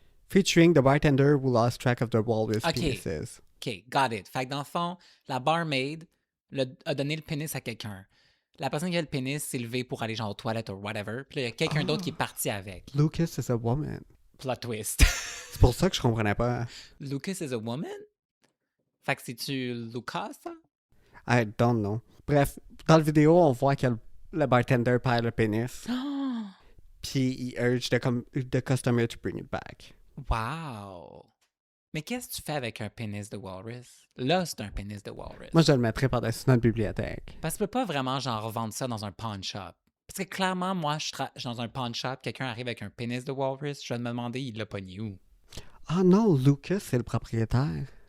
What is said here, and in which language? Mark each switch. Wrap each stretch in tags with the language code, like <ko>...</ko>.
<en>Featuring the bartender who lost track of the walrus Okay. penises. OK, got it.</en> <fr>Fait que dans le fond, la barmaid a donné le pénis à quelqu'un. La personne qui a le pénis s'est levée pour aller genre aux toilettes ou whatever. Puis là, il y a quelqu'un d'autre qui est parti avec.</fr> <en>Lucas is a woman. Plot twist.</en> <fr>C'est pour ça que je comprenais pas.</fr> <en>Lucas is a woman?</en> <fr>Fait que c'est-tu Lucas, ça?</fr> <en>I don't know.</en> <fr>Bref, dans la vidéo, on voit que le bartender perd le pénis. Puis il</fr> <en>urge the customer to bring it back. Wow!</en> <fr>Mais qu'est-ce que tu fais avec un pénis de walrus? Là, c'est un pénis de walrus. Moi, je le mettrais par-dessus notre bibliothèque. Parce que tu peux pas vraiment genre revendre ça dans un pawn shop. Parce que clairement, moi, je suis dans un pawn shop, quelqu'un arrive avec un pénis de walrus, je vais me demander, il l'a pogné où? Ah non, Lucas, c'est le propriétaire.</fr>